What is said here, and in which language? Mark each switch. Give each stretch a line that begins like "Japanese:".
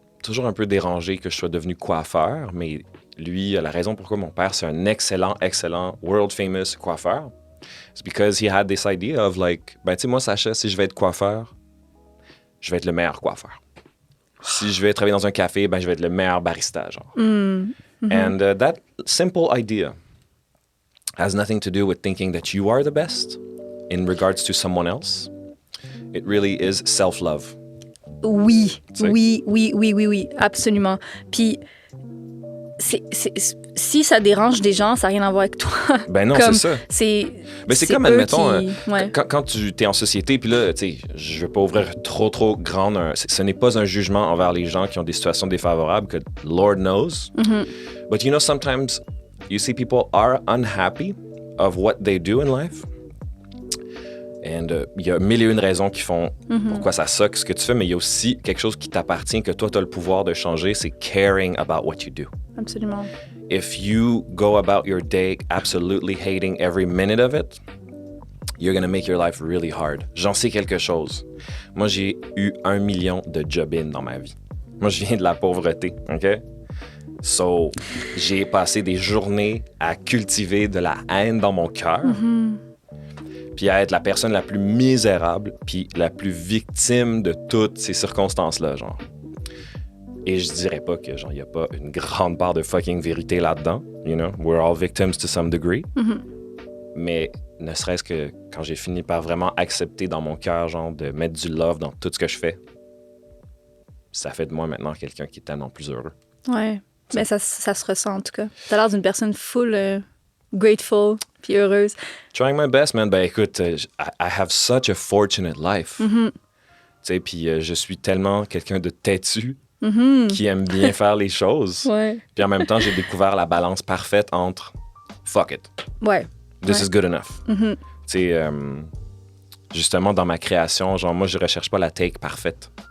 French: toujours un peu dérangé que je sois devenu coiffeur, mais lui, la raison pourquoi mon père, c'est un excellent, world famous coiffeur, c'est
English: because he had this idea of like,
French: ben tu sais, moi, Sacha, si je vais être coiffeur, je vais être le meilleur coiffeur. Si je vais travailler dans un café, ben je vais être le meilleur barista, genre.
English: And that simple idea has nothing to do with thinking that you are the best in regards to someone else. It really is self-love.
French: Oui, Tu sais? oui, absolument. Puis, si ça dérange des gens, ça n'a rien à voir avec toi. Ben non, Comme, c'est ça. Mais c'est comme, eux admettons, qui- ouais. quand tu es en société, puis là, tu sais, je veux pas ouvrir trop grande. Ce n'est pas un jugement envers les gens qui ont des situations défavorables, que
English: Lord knows. But you know, sometimes you see people are unhappy of what they do in life.
French: And il y a mille et une raisons qui font pourquoi ça suck ce que tu fais, mais il y a aussi quelque chose qui t'appartient, que toi, tu as le pouvoir de changer, c'est
English: caring about what you do.
French: Absolument.
English: If you go about your day absolutely hating every minute of it, you're gonna make your life really hard.
French: J'en sais quelque chose. Moi, j'ai eu 1 million de job-in dans ma vie. Moi, je viens de la pauvreté, OK? So, j'ai passé des journées à cultiver de la haine dans mon cœur, puis à être la personne la plus misérable, puis la plus victime de toutes ces circonstances-là, genre. Et je dirais pas que, genre, il y a pas une grande part de fucking vérité là-dedans,
English: you know? We're all victims to some degree.
French: Mais ne serait-ce que quand j'ai fini par vraiment accepter dans mon cœur, genre, de mettre du love dans tout ce que je fais, ça fait de moi maintenant quelqu'un qui est tellement plus heureux. Ouais. Mais ça se ressent, en tout cas. T'as l'air d'une personne full grateful puis heureuse.
English: Trying my best, man.
French: Ben écoute,
English: I have such a fortunate life.
French: Tu sais, puis je suis tellement quelqu'un de têtu qui aime bien faire les choses. Ouais. Puis en même temps, j'ai découvert la balance parfaite entre fuck it, Ouais.
English: this
French: Ouais.
English: is good enough.
French: Tu sais, justement, dans ma création, genre, moi, je recherche pas la take parfaite.